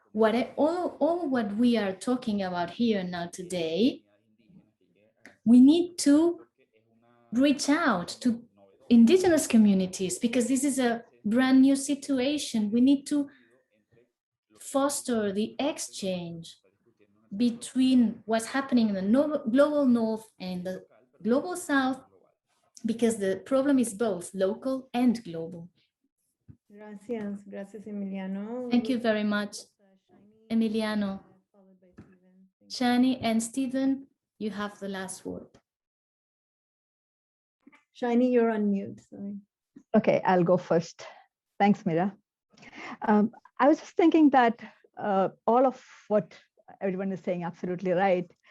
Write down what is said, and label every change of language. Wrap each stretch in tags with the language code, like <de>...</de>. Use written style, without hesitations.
<en>All what we are talking about here now today, we need to reach out to indigenous communities, because this is a brand new situation. We need to foster the exchange between what's happening in the global north and the global south, because the problem is both local and global.</en> <es>Gracias, gracias, Emiliano.</es> <en>Thank you very much, Emiliano. Shani and Stephen, you have the last word. Shiny, you're on mute, sorry. Okay, I'll go first. Thanks, Mira. I was just thinking that all of what everyone is saying absolutely right.</en>